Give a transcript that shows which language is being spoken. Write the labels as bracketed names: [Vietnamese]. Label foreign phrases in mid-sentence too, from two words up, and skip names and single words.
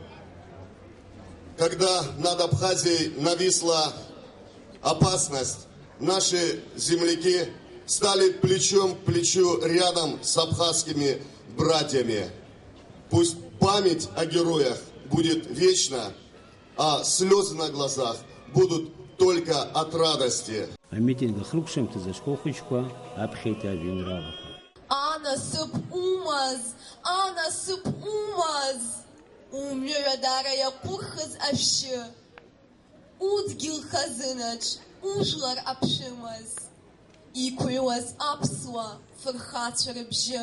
[Russian] Когда над Абхазией нависла опасность, наши земляки стали плечом к плечу рядом с абхазскими братьями. Пусть память о героях будет вечна, а слезы на глазах будут только от радости. [Abkhazian] Анасыԥ умаз, умҩаҩадара иаҟәыхыз ашәшьы, удгьыл хазынаҿ ужәлар аԥшәымаз, иқәыҩуаз аԥсуа фырхацәа рыбжьы.